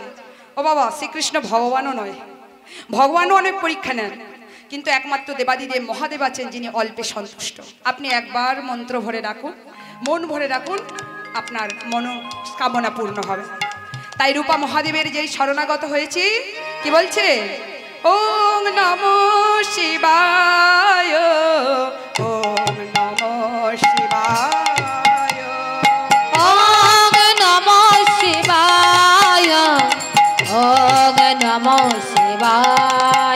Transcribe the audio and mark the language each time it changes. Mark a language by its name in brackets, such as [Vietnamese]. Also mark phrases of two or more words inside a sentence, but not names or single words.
[Bangla] ও বাবা, শ্রীকৃষ্ণ ভগবানও নয়, ভগবানও অনেক পরীক্ষা নেন, কিন্তু একমাত্র দেবাদিদেব মহাদেব আছেন যিনি অল্পে সন্তুষ্ট। আপনি একবার মন্ত্র ভরে রাখুন, মন ভরে রাখুন, আপনার মনোকামনা পূর্ণ হবে। তাই রূপা মহাদেবের যেই শরণাগত হয়েছে, কি বলছে? [Sanskrit] ওং নমো শিবায়, ওং নমো শিবায়, ওং নমো শিবায়, ওং নমো শিবায়,